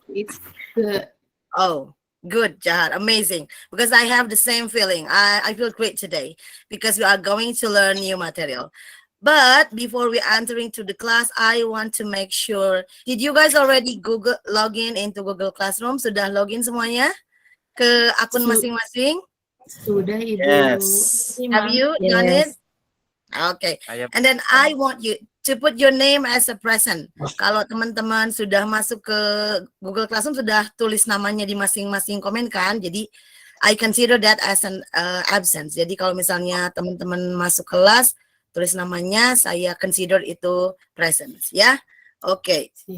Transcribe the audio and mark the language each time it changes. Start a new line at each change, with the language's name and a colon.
English: It's good. Oh, good, Jahar. Amazing. Because I have the same feeling. I feel great today because we are going to learn new material. But before we entering to the class, I want to make sure. Did you guys already login into Google Classroom?
Indonesian: Sudah login semuanya ke akun masing-masing? Sudah, Ibu.
English: Yes. Have you done it? Okay. And then I want you to put your name as a present.
Indonesian: Kalau teman-teman sudah masuk ke Google Classroom, sudah tulis namanya di masing-masing komen kan, jadi
English: I consider that as an absence.
Indonesian: Jadi kalau misalnya teman-teman masuk kelas, tulis namanya, saya consider itu presence, ya. Oke.